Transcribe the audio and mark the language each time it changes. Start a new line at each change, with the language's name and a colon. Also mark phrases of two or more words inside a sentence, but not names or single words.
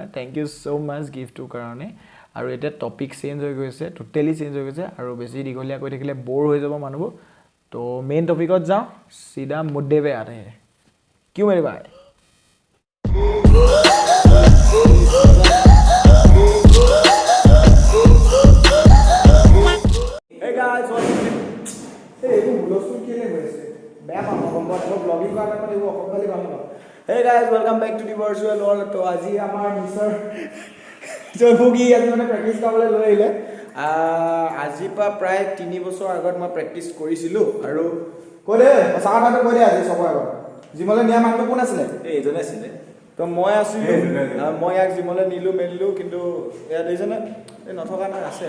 English: thank you so much
Assamese: গিফ্টটোৰ কাৰণে। আৰু এতিয়া
English: topic change
Assamese: হৈ গৈছে,
English: totally change
Assamese: হৈ গৈছে, আৰু বেছি দীঘলীয়া কৰি থাকিলে ব'ৰ হৈ যাব মানুহবোৰ।
Hindi: তো
Assamese: মেইন টপিকত যাওঁ,
Hindi: सीधा मुद्दे पे आते हैं। क्यों मेरे भाई?
English: Hey guys, what's up? Hey guys, welcome back to the virtual world.
Hindi: तो आज ही हमारा मिस्टर
Assamese: জয়ভোগী আজি মানে প্ৰেক্টিছ কৰিবলৈ লৈ আহিলে। আজিৰ পৰা প্ৰায় 3 বছৰ আগত মই প্ৰেক্টিছ কৰিছিলোঁ। আৰু কৈ দে সঁচা কথাটো কৈ দে, আজি চবৰ আগত জিমলৈ নিয়া মানুহটো কোন আছিলে? এইজনে আছিলে। তো মই আছিলোঁ, মই ইয়াক জিমলৈ নিলোঁ মেলিলোঁ, কিন্তু ইয়াত এইজনে এই নথকা নাই, আছে।